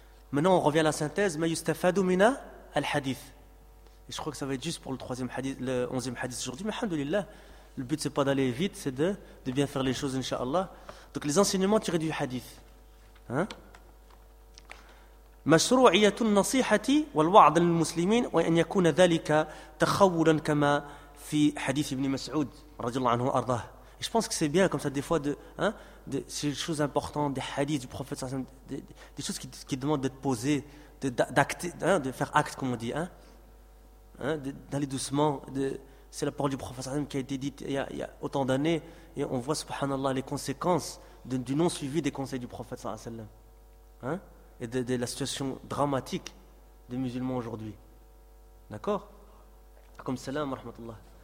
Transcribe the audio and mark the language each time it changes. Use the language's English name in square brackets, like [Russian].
[French] Maintenant, on revient à la synthèse. [Arabic] Ma yustafadu mina al-hadith. [French] Et je crois que ça va être juste pour le 3e hadith, le 11e hadith aujourd'hui, mais alhamdoulilah. Le but, ce n'est pas d'aller vite, c'est de bien faire les choses, incha'Allah. Donc, les enseignements tirés du hadith. Hein? [Arabic] مشروعيه النصيحه والوعظ للمسلمين وان يكون ذلك تخولا كما في حديث ابن مسعود رضي الله عنه وارضاه. [French] Je pense que c'est bien comme ça des fois de ces choses importantes des hadiths du prophète sallam, des choses qui demandent d'être posées, de faire acte comme on dit, d'aller doucement. C'est la parole du prophète sallam qui a été dite il y a autant d'années, et on voit subhanallah les conséquences du non suivi des conseils du prophète sallam, hein, et de la situation dramatique des musulmans aujourd'hui. D'accord? Comme salam wa rahmatullah.